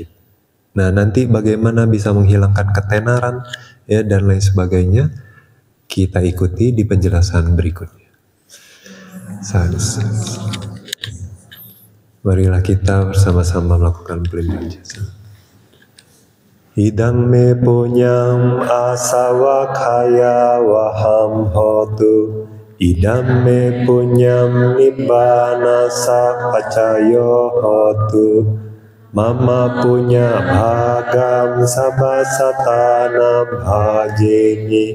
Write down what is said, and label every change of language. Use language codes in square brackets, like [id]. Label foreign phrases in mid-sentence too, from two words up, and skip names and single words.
[id] Nah, nanti bagaimana bisa menghilangkan ketenaran, ya, dan lain sebagainya, kita ikuti di penjelasan berikutnya. Marilah kita bersama-sama melakukan pelimpahan jasa. [pi] Idang me punyam asawakaya waham hotu. Idam me punyam nibbana sapacayo hotu. Mama punya bhagam sabasatana bhajeni.